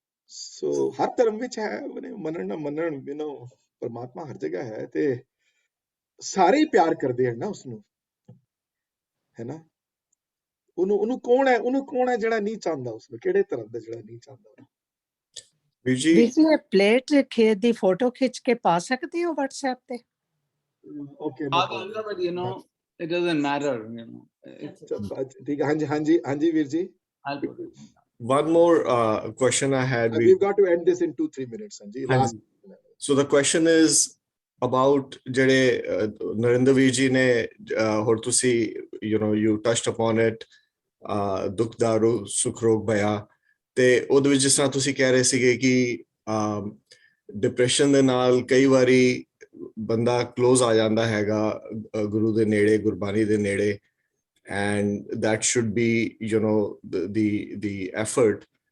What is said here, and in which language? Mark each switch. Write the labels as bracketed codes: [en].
[pa] ਸੋ ਹਰ ਧਰਮ ਵਿੱਚ ਹੈ, ਮੰਨਣ ਨਾ ਮੰਨਣ, [en] you know, [pa] ਪਰਮਾਤਮਾ ਹਰ ਜਗ੍ਹਾ ਹੈ ਤੇ ਸਾਰੇ ਹੀ ਪਿਆਰ ਕਰਦੇ ਹਨ ਨਾ ਉਸਨੂੰ, ਹੈ ਨਾ। ਉਹਨੂੰ ਕੌਣ ਹੈ ਜਿਹੜਾ ਨਹੀਂ ਚਾਹੁੰਦਾ ਉਸਨੂੰ, ਕਿਹੜੇ ਧਰਮ ਦਾ ਜਿਹੜਾ ਨਹੀਂ ਚਾਹੁੰਦਾ। ਵੀਰ ਜੀ ਇਹ ਪਲੇਟ ਖੇਤ ਦੀ ਫੋਟੋ ਖਿੱਚ ਕੇ ਪਾ ਸਕਦੇ ਹੋ WhatsApp ਤੇ? [en] Okay, But you know, It doesn't matter, you know. [hi] ठीक है, हाँ जी Veer ji. [en] I'll put it. One more question I had. We've got to end this in 2-3 minutes, [hi] हाँ जी. [en] Last. So the question is about [pa] ਜਿਹੜੇ ਨਰਿੰਦਰ ਵੀਰ ਜੀ ਨੇ ਹੋਰ ਤੁਸੀਂ [en] you touched upon it, [pa] ਦੁੱਖ ਦਾਰੂ ਸੁਖ ਰੋਗ ਭਇਆ, ਤੇ ਉਹਦੇ ਵਿੱਚ ਜਿਸ ਤਰ੍ਹਾਂ ਤੁਸੀਂ ਕਹਿ ਰਹੇ ਸੀਗੇ ਕਿ ਡਿਪਰੈਸ਼ਨ ਦੇ ਨਾਲ ਕਈ ਵਾਰੀ ਬੰਦਾ ਕਲੋਜ਼ ਆ ਜਾਂਦਾ ਹੈਗਾ ਗੁਰੂ ਦੇ ਨੇੜੇ, ਗੁਰਬਾਣੀ ਦੇ ਨੇੜੇ, [en] and that should be the effort.